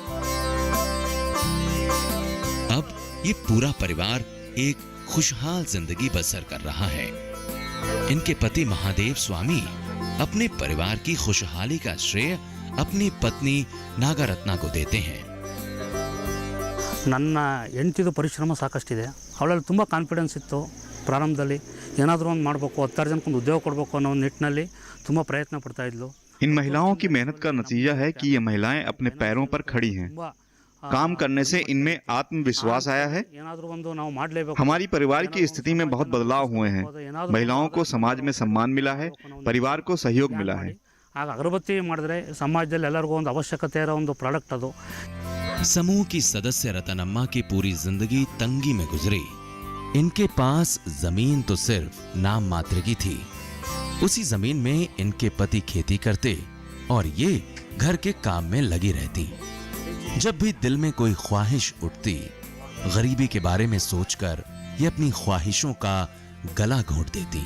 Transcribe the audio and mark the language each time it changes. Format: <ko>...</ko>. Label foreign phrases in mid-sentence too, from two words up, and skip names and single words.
<hi>अब ये पूरा परिवार एक खुशहाल जिंदगी बसर कर रहा है। इनके पति महादेव स्वामी अपने परिवार की खुशहाली का श्रेय अपनी पत्नी नागरत्ना को देते हैं।</hi> <kn>ನನ್ನ ಹೆಂಡತಿದು ಪರಿಶ್ರಮ ಸಾಕಷ್ಟಿದೆ. ಅವಳಲ್ಲಿ ತುಂಬ ಕಾನ್ಫಿಡೆನ್ಸ್ ಇತ್ತು. ಪ್ರಾರಂಭದಲ್ಲಿ ಏನಾದರೂ ಒಂದು ಮಾಡಬೇಕು, 10 ಜನಕ್ಕೆ ಒಂದು ಉದ್ಯೋಗ ಕೊಡಬೇಕು ಅನ್ನೋ ನಿಟ್ಟಿನಲ್ಲಿ ತುಂಬ ಪ್ರಯತ್ನ ಪಡ್ತಾ ಇದ್ಲು.</kn> <hi>इन महिलाओं की मेहनत का नतीजा है कि ये महिलाएं अपने पैरों पर खड़ी हैं। काम करने से इनमें आत्मविश्वास आया है।</hi> <kn>ಏನಾದರೂ ಒಂದು ನಾವು ಮಾಡಲೇಬೇಕು.</kn> <hi>हमारी परिवार की स्थिति में बहुत बदलाव हुए हैं। महिलाओं को समाज में सम्मान मिला है, परिवार को सहयोग मिला है।</hi> <kn>ಆಗ ಅಗರಬತ್ತಿ ಮಾಡಿದ್ರೆ ಸಮಾಜದಲ್ಲಿ ಎಲ್ಲರಿಗೂ ಒಂದು ಅವಶ್ಯಕತೆ ಇರೋ ಒಂದು ಪ್ರಾಡಕ್ಟ್ ಅದು.</kn> <hi>समूह की सदस्य रतनम्मा की पूरी जिंदगी तंगी में गुजरी। इनके पास जमीन तो सिर्फ नाम मात्र की थी। उसी जमीन में इनके पति खेती करते और ये घर के काम में लगी रहती। जब भी दिल में कोई ख्वाहिश उठती, गरीबी के बारे में सोचकर ये अपनी ख्वाहिशों का गला घोंट देती।</hi>